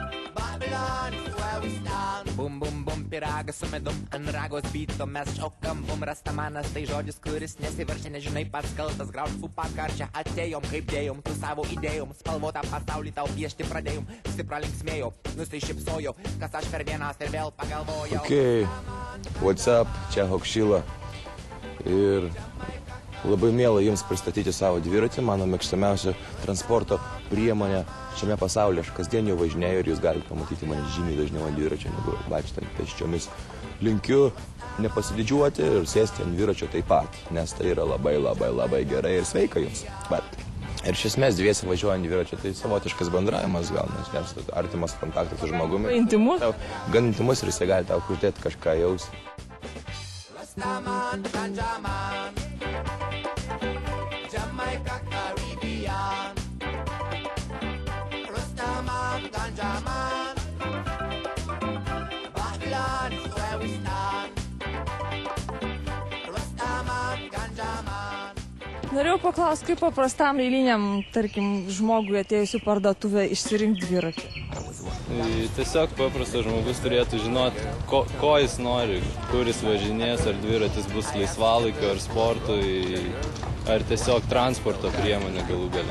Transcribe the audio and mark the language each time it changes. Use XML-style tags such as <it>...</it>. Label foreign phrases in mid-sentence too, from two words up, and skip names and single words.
<lt>Bum, bum, bum, piragas su medum, ant ragos byto mes šokam, bum, rastamanas tai žodis, kuris nesiverčia, nežinai pats kaltas, grauž fupą karčią, atėjom, kaip dėjom, tu savo idėjom, spalvotą pasaulį tau piešti pradėjom, visi pralinksmėjo, nusišypsojo, kas aš per dienas ir vėl pagalvojau.</lt> <en>Okay, what's up,</en> <lt>čia hokšila ir labai miela jums pristatyti savo dviratį, mano mėgstamiausia transporto priemonė šiame pasaulyje. Aš kasdien jau važinėju ir jūs galite pamatyti mane žymiai dažniau ant dviračio, negu vaikštant pėsčiomis. Linkiu nepasididžiuoti ir sėsti ant dviračio taip pat, nes tai yra labai gerai ir sveika jums. Ir iš esmės dviese važiuojant dviračio, tai savotiškas bendravimas gal, nes artimas kontaktas su žmogumi. Intimus? Gan intimus ir jisai gali tau kurtėti kažką jausti.</lt> <en>Rastaman, Ganjaman, Jamaica, Caribbean. Rastaman, Ganjaman, Babylon is where we stand. Rastaman, Ganjaman.</en> <lt>Norėjau paklausti, kaip paprastam eiliniam, tarkim, žmogui atėjus į parduotuvę išsirinkti dviratį. Tiesiog paprastas žmogus turėtų žinoti, ko jis nori, kur jis važinės, ar dviratis bus laisvalaikio, ar sportui, ar tiesiog transporto priemonė galų gale.</lt>